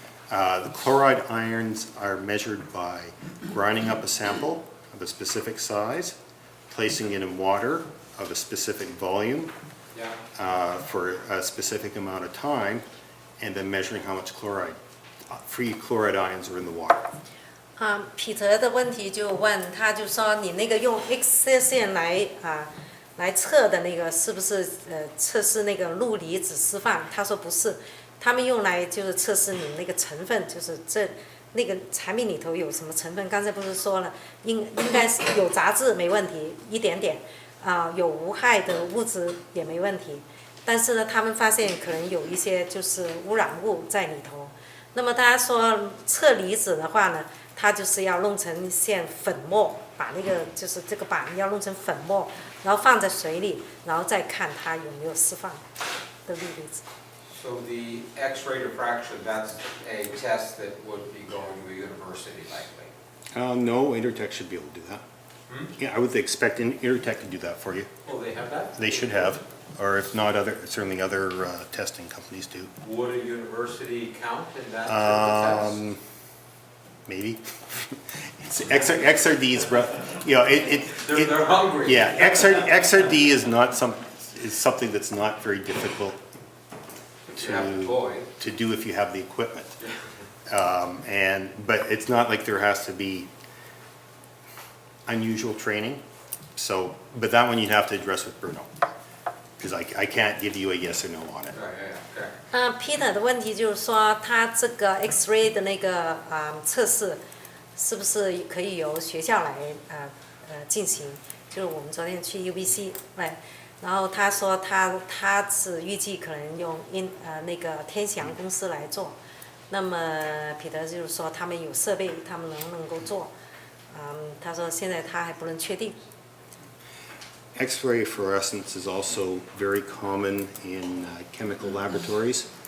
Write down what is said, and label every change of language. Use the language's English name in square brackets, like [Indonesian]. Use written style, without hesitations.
[English] The chloride ions are measured by grinding up a sample of a specific size, placing it in water of a specific volume yeah. for a specific amount of time, and then measuring how much free chloride ions are in the water. [Chinese] 彼得的问题就问，他就说你那个用 X 射线来测的那个是不是测试那个氯离子释放？他说不是。他们用来就是测试你那个成分，就是那个产品里头有什么成分。刚才不是说了，应该是有杂质没问题，一点点，有无害的物质也没问题。但是呢，他们发现可能有一些就是污染物在里头。那么他说测离子的话呢，它就是要弄成线粉末，把那个就是这个板要弄成粉末，然后放在水里，然后再看它有没有释放的氯离子。 [English] So the X-ray diffraction, that's a test that would be going to a university likely. No, Intertech should be able to do that. Yeah, I would expect Intertech to do that for you. Oh, they have that? They should have, or if not, certainly other testing companies do. Would a university count in that sort of test? Maybe. XRD's, They're hungry. yeah, XRD is something that's not very difficult You have to boy. to do if you have the equipment. But it's not like there has to be unusual training. So, but that one you'd have to address with Bruno, because I can't give you a yes or no on it. Yeah. [Chinese] Peter 的问题就是说，他这个 X-ray 的那个测试，是不是可以由学校来进行？就是我们昨天去 UBC 然后他说他是预计可能用那个天祥公司来做，那么彼得就是说他们有设备，他们能够做。他说现在他还不能确定。 [English] X-ray fluorescence is also very common in chemical laboratories.